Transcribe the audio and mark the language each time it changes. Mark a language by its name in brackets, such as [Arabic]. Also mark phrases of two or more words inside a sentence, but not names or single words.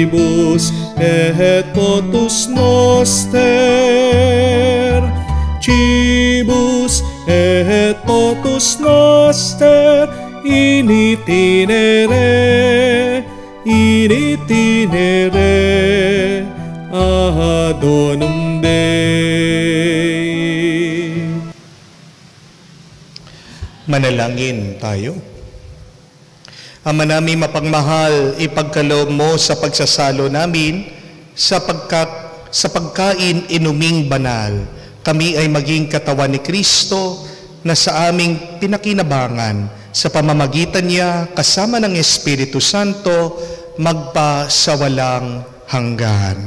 [Latin] Cibus et totus noster, Cibus et totus noster, in itinere adonum Dei. [Filipino] Manalangin tayo. Ama namin mapagmahal, ipagkaloob mo sa pagsasalo namin sa pagkain inuming banal. Kami ay maging katawan ni Kristo na sa aming pinakinabangan sa pamamagitan niya kasama ng Espiritu Santo magpa sa walang hanggan.